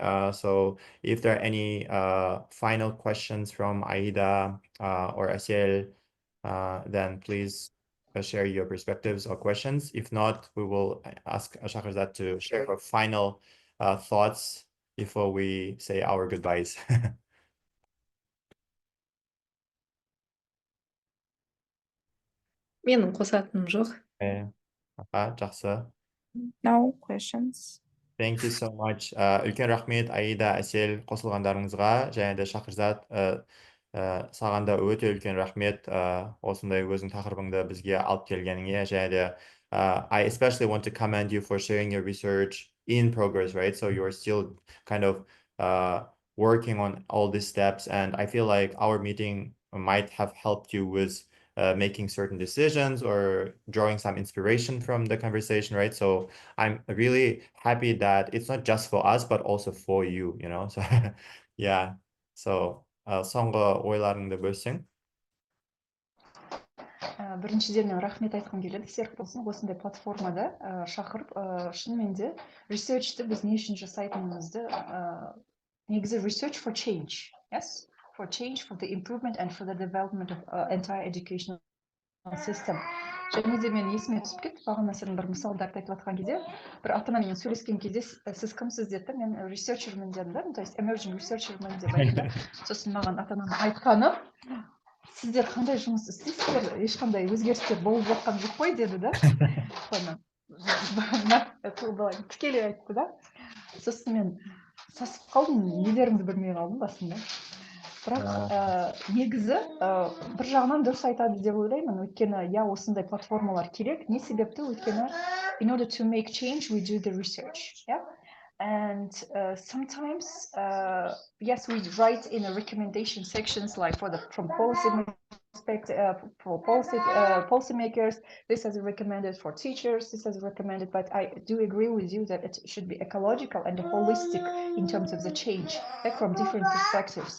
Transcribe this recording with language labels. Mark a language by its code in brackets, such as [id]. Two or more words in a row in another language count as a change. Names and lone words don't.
[en] So if there are any final questions from Aida or Asiel, then please share your perspectives or questions. If not, we will ask Shakhrizat to share her final thoughts before we say our goodbyes. [kk] Менің қосатыным жоқ. Жақсы. [en] No questions. Thank you so much. [kk] Үлкен рахмет Аида, Әсел қосылғандарыңызға, және де Шахризат Саған да өте үлкен рахмет осындай өзің тақырыбыңды бізге алып келгеніңе, және де [en] I especially want to commend you for sharing your research in progress, right? So you're still kind of working on all these steps, and I feel like our meeting might have helped you with making certain decisions or drawing some inspiration from the conversation, right? So I'm really happy that it's not just for us, but also for you, you know? So yeah. So [kk] соңғы ойларыңды бөлсең. Біріншіден рахмет айтқым келеді, серік болсын, осындай платформада шақырып, шынымен де research'ті біз не үшін жасайтынымызды, негізі [en] research for change, yes? For change, for the improvement and for the development of entire educational system. [kk] Және де мен есіме түсіп кетті, бағана сен бір мысалдарды айтып жатқан кезде, бір ата-анамен сөйлескен кезде, сіз кімсіз деді, мен researcherмін дедім да, [ru] то есть [kk] emerging researcherмін деп айттым да. Сосын маған ата-ананың айтқаны, сіздер қандай жұмыс істейсіздер, ешқандай өзгерістер болып жатқан жоқ қой деді да. Тікелей айтты да. Сосын мен сасып қалдым, не дерімді білмей қалдым басында. Бірақ негізі бір жағынан дұрыс айтады деп ойлаймын, өйткені осындай платформалар керек. Не себепті? Өйткені [en] in order to make change, we do the research. Yeah? And sometimes, yes, we write in a recommendation sections like from policy perspective, for policy makers, this is recommended for teachers, this is recommended, but I do agree with you that it should be ecological and holistic in terms of the change from different perspectives.